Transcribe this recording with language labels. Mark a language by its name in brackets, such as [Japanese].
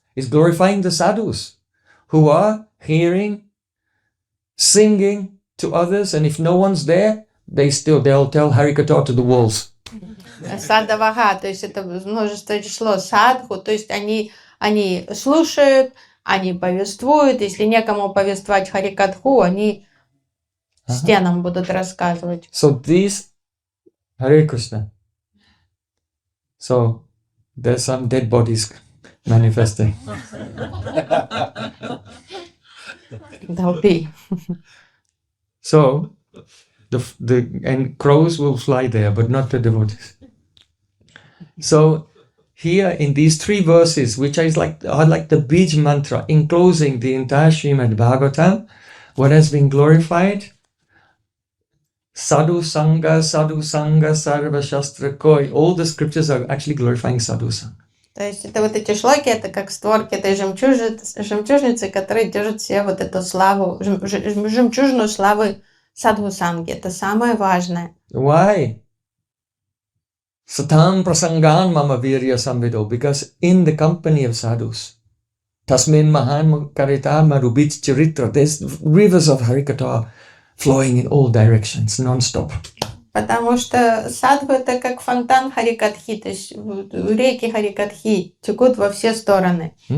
[English] It's glorifying the sadhus who are hearing, singing to others, and if no one's there, they'll tell Harikatha to the walls. [Russian] Садавага, то есть это множество число садху, то есть они слушают, они повествуют, если некому повествовать Харикатху, они стенам будут рассказывать. [English] So these, Hare Krishna. So there's some dead bodies manifesting. That'll be. So and crows will fly there, but not the devotees. So here in these 3 verses, which are like the Bij mantra enclosing the entire Srimad Bhagavatam, what has been glorified? Sadhu Sangha, Sarva Shastra Koi. All the scriptures are actually glorifying Sadhu Sangha. [Russian] То есть это вот эти шлоки, это как створки этой жемчужницы, которые держат все вот эту славу, жемчужину славы садху-санги. Это самое важное. [English] Why? [Sanskrit] Satam prasangan mama virya samvido, [English] because in the company of sadhus, [Sanskrit] tasmin mahan karita marubit charitra, [English] there's rivers of harikatha flowing in all directions, non-stop. [Russian] Потому что садху это как фонтан харикатхи, то есть реки харикатхи текут во все стороны.